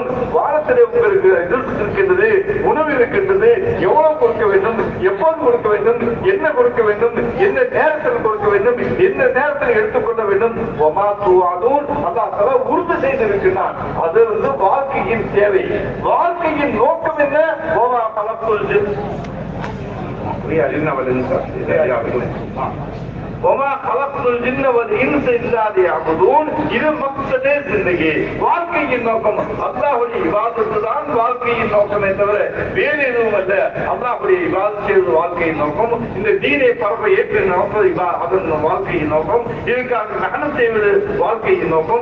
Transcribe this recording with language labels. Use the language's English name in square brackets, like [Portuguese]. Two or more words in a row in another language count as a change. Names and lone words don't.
[Tamil] வானத்திலே உங்களுக்கு ரிஸ்க் இருக்கின்றது, உணவு இருக்கின்றது, எவ்வளவு கொடுக்க வேண்டும், எப்போது கொடுக்க வேண்டும், என்ன கொடுக்க வேண்டும், எந்த நேரத்தில் கொடுக்க வேண்டும், எந்த நேரத்தில் எடுத்துக்கொள்ள வேண்டும், [Arabic] وما توعدون [Tamil] அல்லாஹ் தஆலா உறுதி செய்திருக்கிறான். அது வந்து வாழ்க்கையின் தேவை. வாழ்க்கையின் நோக்கம் என்ன? [Arabic] وما خلقت الجن وما خلقت الجن والانس الا ليعبدون. [Tamil] இது [Urdu] مقصدِ زندگی, [Tamil] வாழ்க்கையின் நோக்கம். அல்லாஹ்வுடைய இபாதத் தான் வாழ்க்கையின் நோக்கமே தவிர வேறு எதுவும் அல்ல. அல்லாஹ்வுடைய இபாதத் செய்வது வாழ்க்கையின் நோக்கம். இந்த தீனை பரப்ப ஏற்று நடப்பது அதன் வாழ்க்கையின் நோக்கம். இதற்காக மெஹனத் செய்வது வாழ்க்கையின் நோக்கம்.